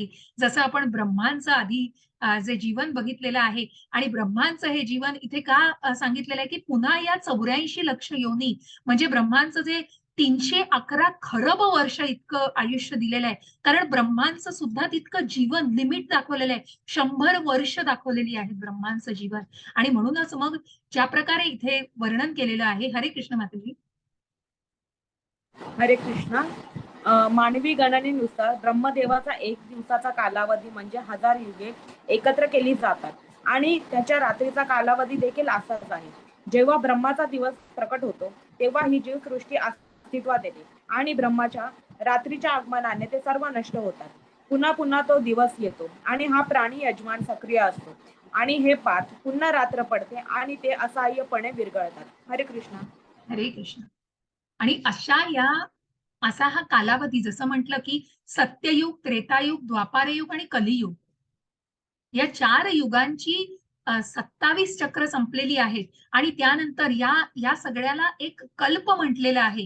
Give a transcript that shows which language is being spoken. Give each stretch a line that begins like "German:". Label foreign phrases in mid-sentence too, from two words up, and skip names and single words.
Marathi: जसं आपण ब्रह्मांचं आधी जे जीवन बघितलेलं आहे, आणि ब्रह्मांचं हे जीवन इथे का सांगितलेलं आहे की पुन्हा या 84 लक्ष योनी, म्हणजे ब्रह्मांचं जे 311 खरब वर्ष इतकं आयुष्य दिलेलं आहे, कारण ब्रह्मांचं सुद्धा तितकं जीवन लिमिट दाखवलेलं आहे. 100 वर्ष दाखवलेली आहेत ब्रह्मांचं जीवन. आणि म्हणूनच मग ज्या प्रकारे इथे वर्णन केलेलं आहे. हरे कृष्ण माताजी. हरे कृष्णा. मानवी गणनेनुसार ब्रह्मदेवाचा एक दिवसाचा कालावधी म्हणजे 1000 युगे एकत्र केली जातात, आणि त्याच्या रात्रीचा कालावधी देखील असाच आहे. जेव्हा ब्रह्माचा दिवस प्रकट होतो तेव्हा ही जीवसृष्टी अस्तित्वात येते, आणि ब्रह्माच्या रात्रीच्या आगमनाने ते सर्व नष्ट होतात. पुन्हा पुन्हा तो दिवस येतो आणि हा प्राणी यजमान सक्रिय असतो, आणि हे पाच पुन्हा रात्र पडते आणि ते असहाय्यपणे विरघळतात. हरे कृष्णा. हरे कृष्ण. आणि असा हा कालावधी, जसं म्हटलं की सत्ययुग, त्रेतायुग, द्वापारयुग आणि कलियुग, या 4 युगांची 27 चक्र संपलेली आहेत. आणि त्यानंतर या सगळ्याला एक कल्प म्हटलेला आहे.